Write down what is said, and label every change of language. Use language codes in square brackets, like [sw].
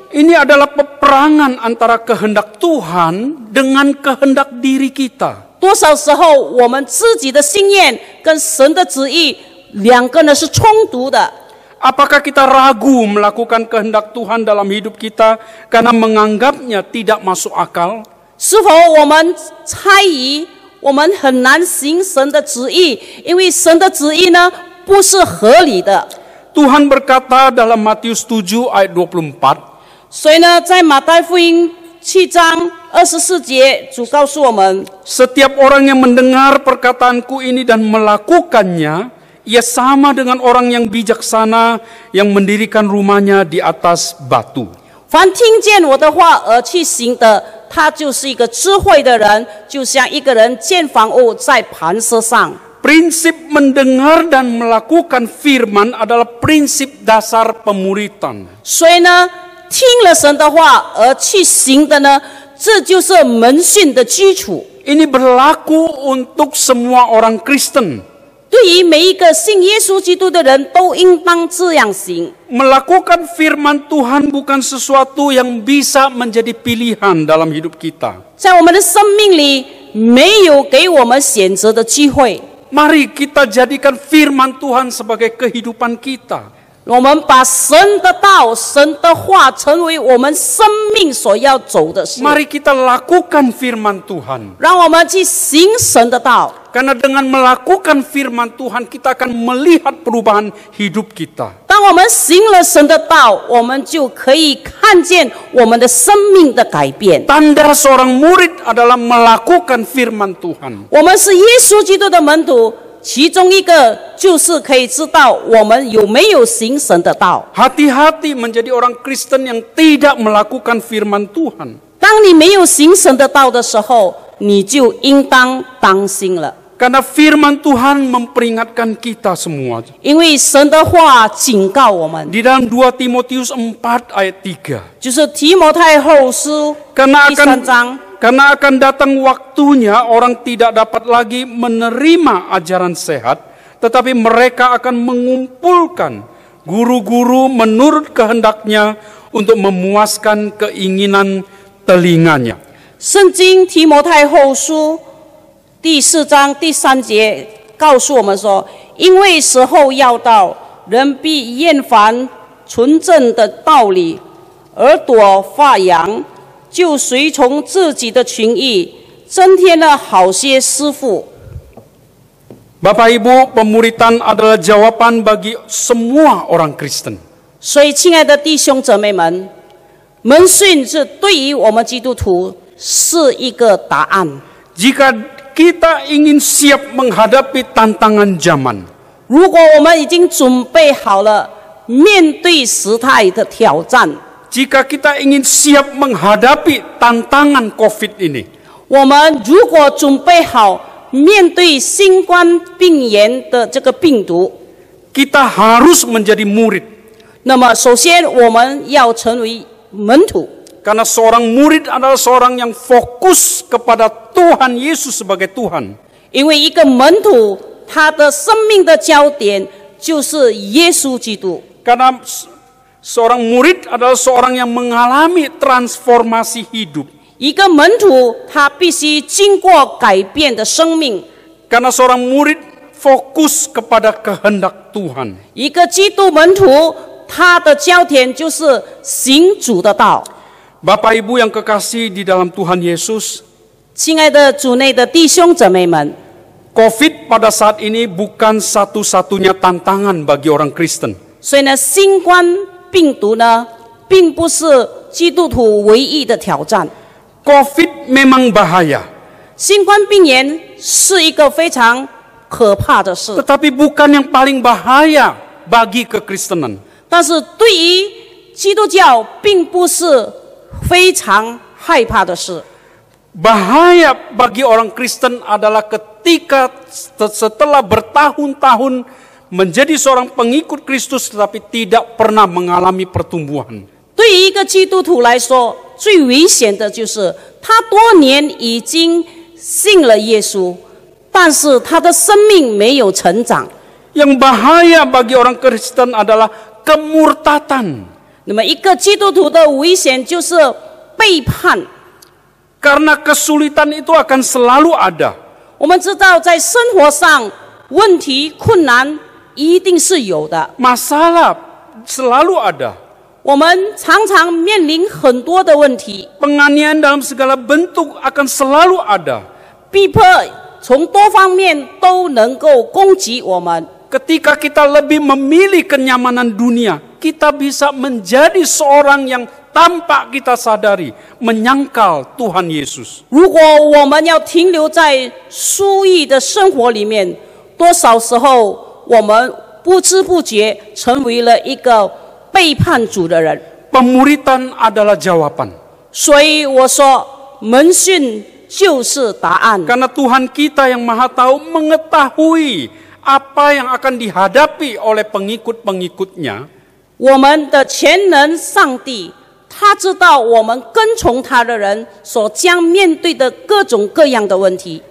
[id] Ini adalah peperangan antara kehendak Tuhan dengan kehendak diri kita. [zh] 多少时候我们自己的心愿跟神的旨意两个呢是冲突的。 [id] Apakah kita ragu melakukan kehendak Tuhan dalam hidup kita karena menganggapnya tidak masuk akal? [zh] 是否我们猜疑，我们很难行神的旨意，因为神的旨意呢不是合理的。 [id] Tuhan berkata dalam Matius 7 ayat 24, [zh] 所以呢，在马太福音7章24节，主告诉我们， [id] Setiap orang yang mendengar perkataanku ini dan melakukannya, ia sama dengan orang yang bijaksana yang mendirikan rumahnya di atas batu. [zh] 凡听见我的话而去行的，他就是一个智慧的人，就像一个人建房屋在磐石上。 [id] Prinsip mendengar dan melakukan firman adalah prinsip dasar pemuritan. [zh] 所以呢，听了神的话而去行的呢，这就是门训的基础。 [id] Ini berlaku untuk semua orang Kristen. [zh] 对于每一个信耶稣基督的人都应当这样行。 [id] Melakukan firman Tuhan bukan sesuatu yang bisa menjadi pilihan dalam hidup kita. [zh] 在我们的生命里，没有给我们选择的机会。 [id] Mari kita jadikan firman Tuhan sebagai kehidupan kita. [zh] 我们把神的道、神的话成为我们生命所要走的事。 [id] Mari kita lakukan firman Tuhan. [zh] 让我们去行神的道。 [id] Karena dengan melakukan firman Tuhan, kita akan melihat perubahan hidup kita. [zh] 当我们行了神的道，我们就可以看见我们的生命的改变。 [id] Tanda seorang murid adalah melakukan firman Tuhan. [zh] 我们是耶稣基督的门徒，其中一个就是可以知道我们有没有行神的道。 [id] Hati-hati menjadi orang Kristen yang tidak melakukan firman Tuhan. [zh] 当你没有行神的道的时候，你就应当当心了。 [id] Karena firman Tuhan memperingatkan kita semua. [zh] 因为神的话警告我们， [id] Di dalam 2 Timotius 4 ayat 3. [zh] 就是提摩太后书 [id] Karena [zh] 第3章。 [id] akan datang waktunya orang tidak dapat lagi menerima ajaran sehat, tetapi mereka akan mengumpulkan guru-guru menurut kehendaknya untuk memuaskan keinginan telinganya. [zh] 圣经提摩太后书第4章第3节告诉我们说，因为时候要到，人必厌烦纯正的道理，耳朵发痒，就随从自己的情意，增添了好些师傅。 [id] Bapak Ibu, pemuritan adalah jawaban bagi semua orang Kristen. [zh] 所以，亲爱的弟兄姊妹们，门训是对于我们基督徒是一个答案。 [id] Jika kita ingin siap menghadapi tantangan zaman, [zh] 如果我们已经准备好了面对时态的挑战， [id] jika kita ingin siap menghadapi tantangan COVID ini, [zh] 我们如果准备好面对新冠病炎的这个病毒， [id] kita harus menjadi murid. [zh] 那么首先我们要成为门徒， [id] Karena seorang murid adalah seorang yang fokus kepada Tuhan Yesus sebagai Tuhan. [zh] 因为一个门徒他的生命的焦点就是耶稣基督。 [id] Karena seorang murid adalah seorang yang mengalami transformasi hidup. [zh] 一个门徒他必须经过改变的生命。 [id] Karena seorang murid fokus kepada kehendak Tuhan. [zh] 一个基督门徒他的焦点就是行主的道。 [id] Bapak Ibu yang kekasih di dalam Tuhan Yesus, [zh] 亲爱的主内的弟兄姊妹们， [id] COVID pada saat ini bukan satu-satunya tantangan bagi orang Kristen. [zh] 所以呢，新冠病毒呢，并不是基督徒唯一的挑战。 [id] COVID memang bahaya, [zh] 新冠病炎是一个非常可怕的事， [id] tetapi bukan yang paling bahaya bagi kekristenan. [zh] 但是对于基督教，并不是非常害怕的事。 [id] Bahaya bagi orang Kristen adalah ketika setelah bertahun-tahun menjadi seorang pengikut Kristus tetapi tidak pernah mengalami pertumbuhan. [zh] 对于一个基督徒来说，最危险的就是他多年已经信了耶稣，但是他的生命没有成长。 [id] Yang bahaya bagi orang Kristen adalah kemurtatan. [zh] 那么一个基督徒的危险就是背叛。 [id] Karena kesulitan itu akan selalu ada. [zh] 我们知道在生活上问题困难一定是有的， [id] Masalah selalu ada. [zh] 我们常常面临很多的问题， [id] Penganiayaan dalam segala bentuk akan selalu ada. [zh] 逼迫从多方面都能够攻击我们。 [id] Ketika kita lebih memilih kenyamanan dunia, kita bisa menjadi seorang yang tanpa kita sadari menyangkal Tuhan Yesus. [zh] 如果我们要停留在舒逸的生活里面，多少时候我们不知不觉成为了一个背叛主的人。 [id] Pemuritan adalah jawaban. [zh] 所以我说，门训就是答案。 [id] Karena Tuhan kita yang Maha Tahu mengetahui apa yang akan dihadapi oleh pengikut-pengikutnya. [zh] 我们的全能上帝，他知道我们跟从他的人所将面对的各种各样的问题。